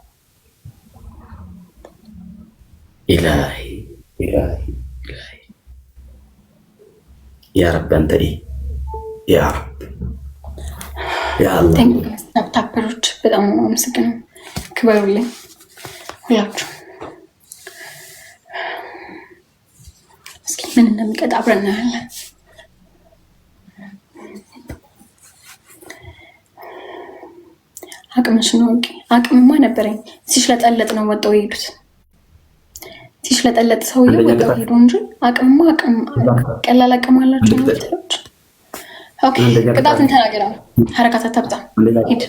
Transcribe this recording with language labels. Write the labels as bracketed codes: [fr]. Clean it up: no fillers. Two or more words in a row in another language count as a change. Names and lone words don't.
[ar] إلهي إلهي إلهي يا رب أنت يا رب يا الله [am] ታፐሮች በጣም ነው አመሰግናለሁ። ክበሩልኝ ሁላችሁ። እስኪ ምን እንደሚቀጣ አብረን እናያለን። አቅምሽ ነው እንጂ አቅምማ ነበረኝ። ሲሽለጠለጥ ነው ወጣው የሄዱት። ሲሽለጠለጥ ሰውዬው ወጣው ሄዱ እንጂ አቅምማ አቅም ቀላል አቅም አላቸው ነው። ኦኬ ቅጣትን ተናገራ። ሐረካት አታብጣ ሂድ።